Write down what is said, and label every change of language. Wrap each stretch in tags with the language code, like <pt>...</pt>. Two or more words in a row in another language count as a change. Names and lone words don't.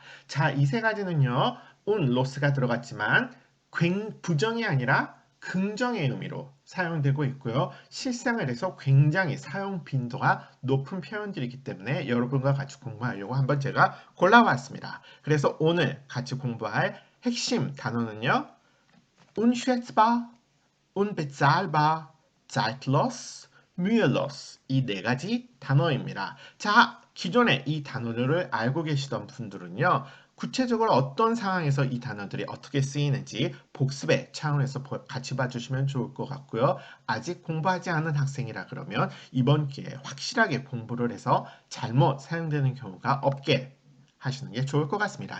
<ko>자, 이 세 가지는요, loss가 들어갔지만 부정이 아니라 긍정의 의미로 사용되고 있고요. 실생활에서 굉장히 사용 빈도가 높은 표현들이기 때문에 여러분과 같이 공부하려고 한번 제가 골라왔습니다. 그래서 오늘 같이 공부할 핵심 단어는요.</ko> <de>unschätzbar, unbezahlbar, zeitlos, mühelos</de> <ko>이 네 가지 단어입니다. 자, 기존에 이 단어들을 알고 계시던 분들은요. 구체적으로 어떤 상황에서 이 단어들이 어떻게 쓰이는지 복습의 차원에서 같이 봐주시면 좋을 것 같고요. 아직 공부하지 않은 학생이라 그러면 이번 기회에 확실하게 공부를 해서 잘못 사용되는 경우가 없게 하시는 게 좋을 것 같습니다.</ko>